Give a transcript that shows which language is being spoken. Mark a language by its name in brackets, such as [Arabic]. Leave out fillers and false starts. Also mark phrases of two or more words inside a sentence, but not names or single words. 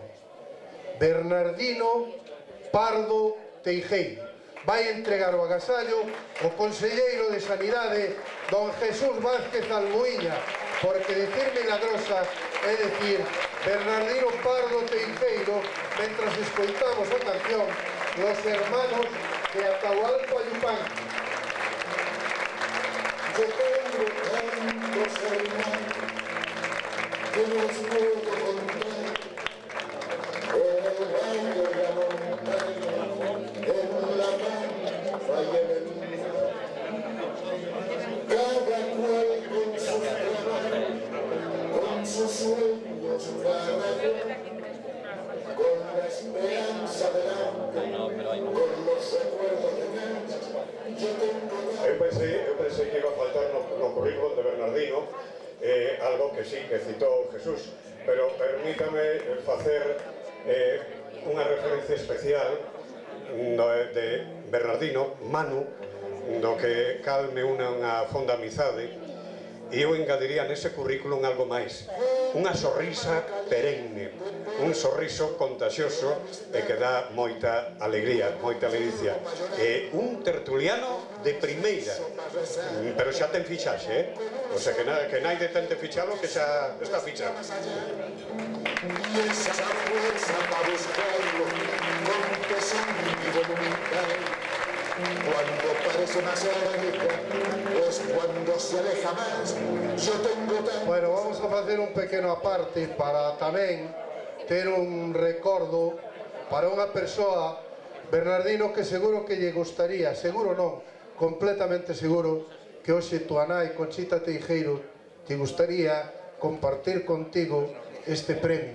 [Galician] Bernardino Pardo Teijeiro. Vai entregar o agasallo o conselleiro de Sanidade, don Jesús Vázquez Almuíña, porque decir Milagrosa é decir Bernardino Pardo Teijeiro, mentras escoitamos a canción Los Hermanos de Atahualpa Yupanqui. [Spanish] Yo tengo tantos hermanos que los puedo contar en el valle de la montaña, en la pampa y en el mar. Cada cual con sus trabajos, con sus sueños cada día, con la esperanza delante, con los recuerdos de casa. Yo tengo [Galician] Eu pensei que iba a faltar no currículum de Bernardino algo que sí, que citou Jesús, pero permítame facer unha referencia especial de Bernardino, Manu, do que calme unha fonda amizade, e eu engadiría nese currículum algo máis, unha sorrisa perenne, un sorriso contagioso e que dá moita alegría, moita ledicia. E un tertuliano de primeira, pero xa ten fichaxe, [Spanish] o sea [Galician] que naide tente fichado que xa está fichado. [Spanish] Y esa fuerza para buscarlo con tesón y voluntad. Cuando parece más cerca es cuando se aleja más. Yo tengo tan... [Galician] Bueno, vamos a facer un pequeno aparte para tamén ter un recordo para unha persoa, Bernardino, que seguro que lle gustaría, seguro non, completamente seguro, que hoxe túa nai, Conchita Teijeiro, te gustaría compartir contigo este premio.